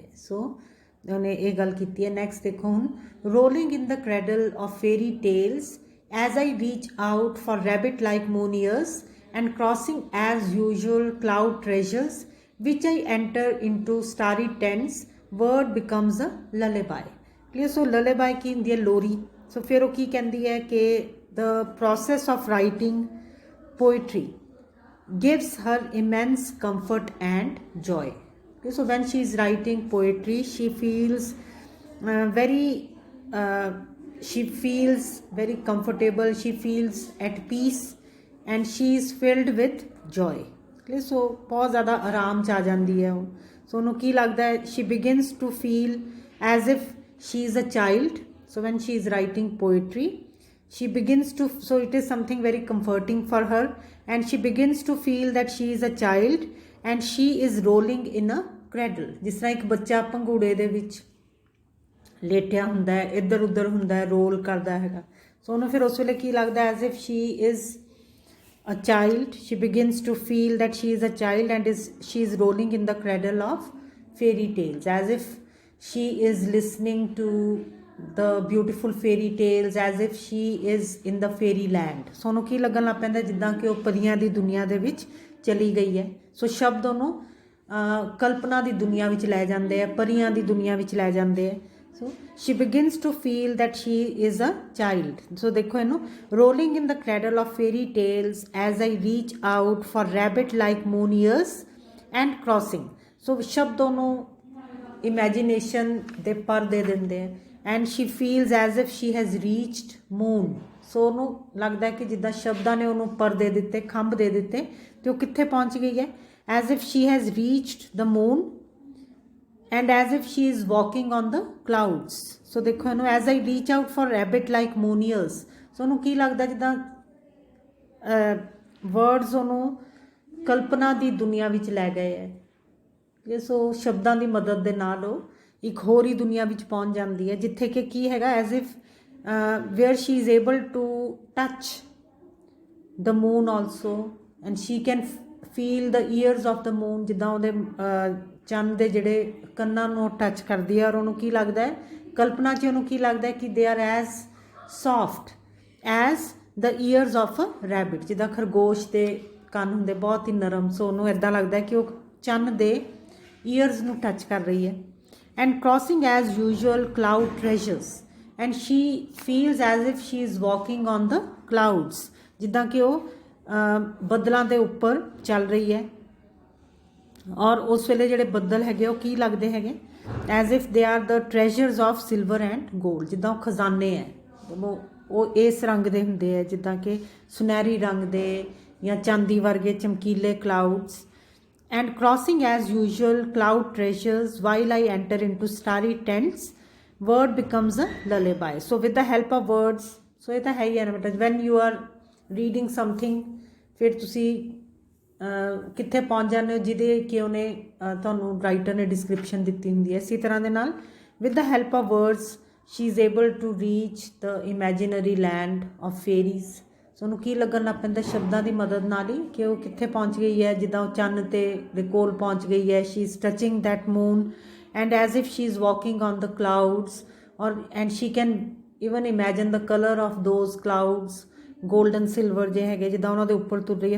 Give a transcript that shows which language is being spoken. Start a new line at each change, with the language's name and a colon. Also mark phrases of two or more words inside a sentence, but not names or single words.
Punjabi: ਸੋ ਉਨ੍ਹੇਂ ਯੇ ਗੱਲ ਕੀ ਹੈ।
English: नैक्सट
Punjabi: ਦੇਖੋ ਹੁਣ,
English: rolling in the cradle of fairy tales as I reach out for rabbit like moon ears and crossing as usual cloud treasures which I enter into starry tents, word becomes a lullaby. क्लियर।
Punjabi: ਸੋ ਲਲੇਬਾਈ ਕੀ ਹੋਂਗੀ ਹੈ ਲੋਰੀ। ਸੋ ਫਿਰ ਵੋ ਕੀ ਕਹਿਤੀ ਹੈ ਕਿ
English: the process of writing poetry gives her immense comfort and joy. Okay, so when she is writing poetry, she feels very comfortable, she feels at peace and she is filled with joy. Okay, so
Punjabi: ਬਹੁਤ ਜ਼ਿਆਦਾ ਆਰਾਮ 'ਚ ਆ ਜਾਤੀ ਹੈ। ਸੋ ਉਨ੍ਹੋਂਨੇ ਕੀ ਲਗਤਾ ਹੈ,
English: she begins to feel as if she is a child. So when she is writing poetry, she begins to, so it is something very comforting for her, and she begins to feel that she is a child and she is rolling in a cradle।
Punjabi: ਜਿਸ ਤਰ੍ਹਾਂ ਏਕ ਬੱਚਾ ਪੰਘੂੜੇ ਦੇ ਵਿਚ ਲੇਟਿਆ ਹੁੰਦਾ ਹੈ, ਇਧਰ ਉਧਰ ਹੁੰਦਾ ਹੈ, ਰੋਲ ਕਰਦਾ ਹੈਗਾ। ਸੋ ਉਨ੍ਹੇਂ ਫਿਰ ਉਸ ਵੇਲੇ ਕੀ ਲਗਤਾ ਹੈ,
English: as if she is a child, she begins to feel that she is a child and she is rolling in the cradle of fairy tales, as if she is listening to the beautiful fairy tales, as if she is in the fairy land।
Punjabi: ਸੋ ਉਨ੍ਹੋਂਨੇ ਕੀ ਲਗਨ ਲੱਗ ਪੈਂਦਾ ਜਿੱਦਾਂ ਕਿ ਵੋ ਪਰੀਆਂ ਦੀ ਦੁਨੀਆ ਦੇ ਵਿਚ ਚਲੀ ਗਈ ਹੈ। ਸੋ ਸ਼ਬਦ ਉਨ੍ਹੋਂਨੇ ਕਲਪਨਾ ਕੀ ਦੁਨੀਆ ਵਿਚ ਲੈ ਜਾਂਦੇ ਹੈ, ਪਰੀਆਂ ਦੀ ਦੁਨੀਆ ਵਿਚ ਲੈ ਜਾਂਦੇ ਹੈ।
English: So she begins to feel that she is a child. So
Punjabi: ਦੇਖੋ ਇਨੋ
English: rolling in the cradle of fairy tales as I reach out for rabbit like moon ears and crossing. So
Punjabi: ਸ਼ਬਦ ਦੋਨੋਂ imagination ਦੇ ਪਰ ਦੇ ਦਿੰਦੇ ਆ
English: and she feels as if she has reached moon.
Punjabi: ਸੋ ਉਹਨੂੰ ਲੱਗਦਾ ਹੈ ਕਿ ਜਿੱਦਾਂ ਸ਼ਬਦਾਂ ਨੇ ਉਹਨੂੰ ਪਰ ਦੇ ਦਿੱਤੇ, ਖੰਭ ਦੇ ਦਿੱਤੇ, ਤੇ ਉਹ ਕਿੱਥੇ ਪਹੁੰਚ ਗਈ ਹੈ,
English: as if she has reached the moon and as if she is walking on the clouds. So
Punjabi: ਦੇਖੋ ਇਹਨੂੰ
English: as I reach out for rabbit like moon ears.
Punjabi: ਸੋ ਉਹਨੂੰ ਕੀ ਲੱਗਦਾ ਜਿੱਦਾਂ ਵਰਡਸ ਉਹਨੂੰ ਕਲਪਨਾ ਦੀ ਦੁਨੀਆ ਵਿੱਚ ਲੈ ਗਏ ਹੈ। ਸੋ ਸ਼ਬਦਾਂ ਦੀ ਮਦਦ ਦੇ ਨਾਲ ਉਹ ਇੱਕ ਹੋਰ ਹੀ ਦੁਨੀਆ ਵਿੱਚ ਪਹੁੰਚ ਜਾਂਦੀ ਹੈ ਜਿੱਥੇ ਕਿ ਕੀ ਹੈਗਾ
English: as if where she is able to touch the moon also and she can feel the ears of the moon.
Punjabi: ਜਿੱਦਾਂ ਉਹਦੇ ਚੰਨ ਦੇ ਜਿਹੜੇ ਕੰਨਾਂ ਨੂੰ ਟੱਚ ਕਰਦੀ ਹੈ ਔਰ ਉਹਨੂੰ ਕੀ ਲੱਗਦਾ ਹੈ, ਕਲਪਨਾ 'ਚ ਉਹਨੂੰ ਕੀ ਲੱਗਦਾ ਹੈ ਕਿ
English: they are as soft as the ears of a rabbit.
Punjabi: ਜਿੱਦਾਂ ਖਰਗੋਸ਼ ਦੇ ਕੰਨ ਹੁੰਦੇ ਬਹੁਤ ਹੀ ਨਰਮ, ਸੋ ਉਹਨੂੰ ਇੱਦਾਂ ਲੱਗਦਾ ਕਿ ਉਹ ਚੰਨ ਦੇ ਈਅਰਸ ਨੂੰ ਟੱਚ ਕਰ ਰਹੀ ਹੈ।
English: and crossing as usual cloud treasures and she feels as if she is walking on the clouds.
Punjabi: ਜਿੱਦਾਂ ਕਿ ਉਹ ਬੱਦਲਾਂ ਦੇ ਉੱਪਰ ਚੱਲ ਰਹੀ ਹੈ ਔਰ ਉਸ ਵੇਲੇ ਜਿਹੜੇ ਬੱਦਲ ਹੈਗੇ ਉਹ ਕੀ ਲੱਗਦੇ ਹੈਗੇ,
English: as if they are the treasures of silver and gold.
Punjabi: ਜਿੱਦਾਂ ਉਹ ਖਜ਼ਾਨੇ ਹੈ, ਉਹ ਇਸ ਰੰਗ ਦੇ ਹੁੰਦੇ ਹੈ ਜਿੱਦਾਂ ਕਿ ਸੁਨਹਿਰੀ ਰੰਗ ਦੇ ਜਾਂ ਚਾਂਦੀ ਵਰਗੇ ਚਮਕੀਲੇ ਕਲਾਊਡਸ।
English: and crossing as usual cloud treasures while I enter into starry tents, word becomes a lullaby. So with the help of words, so
Punjabi: ਇਹ ਤਾਂ ਹੈ ਹੀ
English: animated when you are reading something,
Punjabi: ਫਿਰ ਤੁਸੀਂ ਕਿੱਥੇ ਪਹੁੰਚ ਜਾਂਦੇ ਹੋ ਜਿਹਦੇ ਕਿ ਉਹਨੇ ਤੁਹਾਨੂੰ ਰਾਈਟਰ ਨੇ ਡਿਸਕ੍ਰਿਪਸ਼ਨ ਦਿੱਤੀ ਹੁੰਦੀ ਹੈ। ਇਸੇ ਤਰ੍ਹਾਂ ਦੇ ਨਾਲ
English: with the help of words she is able to reach the imaginary land of fairies.
Punjabi: ਸੋ ਉਹਨੂੰ ਕੀ ਲੱਗਣ ਲੱਗ ਪੈਂਦਾ ਸ਼ਬਦਾਂ ਦੀ ਮਦਦ ਨਾਲ ਹੀ ਕਿ ਉਹ ਕਿੱਥੇ ਪਹੁੰਚ ਗਈ ਹੈ, ਜਿੱਦਾਂ ਉਹ ਚੰਨ ਦੇ ਕੋਲ ਪਹੁੰਚ ਗਈ ਹੈ।
English: she is touching that moon and as if she is walking on the clouds ਔਰ and she can even imagine the colour of those clouds, golden silver
Punjabi: ਜੇ ਹੈਗੇ ਜਿੱਦਾਂ ਉਹਨਾਂ ਦੇ ਉੱਪਰ ਤੁਰ ਰਹੀ ਹੈ।